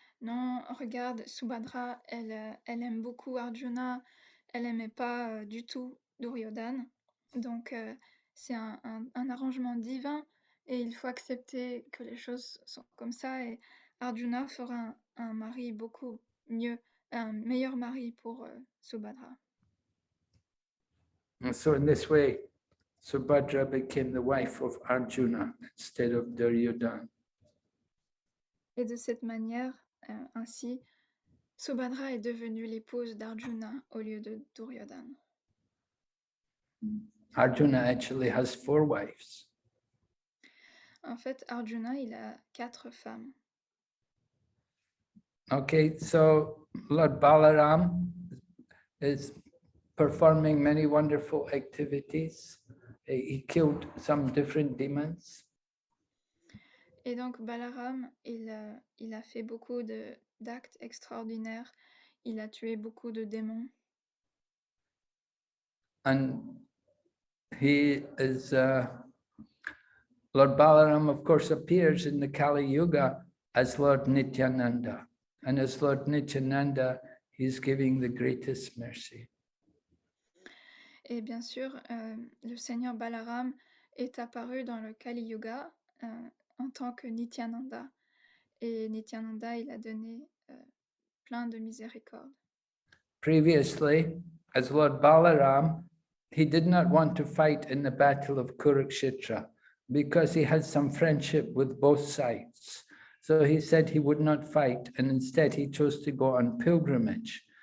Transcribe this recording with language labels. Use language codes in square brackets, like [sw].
[fr] Non, regarde, Subhadra, elle aime beaucoup Arjuna, elle n'aimait pas du tout Duryodhana. Donc c'est un arrangement divin et il faut accepter que les choses sont comme ça, et Arjuna fera un mari beaucoup mieux, un meilleur mari pour Subhadra. [en] And so in this way, Subhadra became the wife of Arjuna instead of Duryodhana. [fr] Et de cette manière, ainsi, Subhadra est devenue l'épouse d'Arjuna au lieu de Duryodhana. [en] Arjuna actually has 4 wives. [fr] En fait, Arjuna, il a 4 femmes. [en] Okay, so Lord Balaram is performing many wonderful activities. He killed some different demons. [fr] Et donc Balaram, il a fait beaucoup d'actes extraordinaires. Il a tué beaucoup de démons. [en] And he is, Lord Balaram, of course, appears in the Kali Yuga as Lord Nityananda. And as Lord Nityananda, he's giving the greatest mercy. [fr] Et bien sûr, le Seigneur Balaram est apparu dans le Kali Yuga en tant que Nityananda. Et Nityananda, il a donné plein de miséricorde. [en] Previously, as Lord Balaram, he did not want to fight in the battle of Kurukshetra because he had some friendship with both sides. So he said he would not fight, and instead he chose to go on pilgrimage.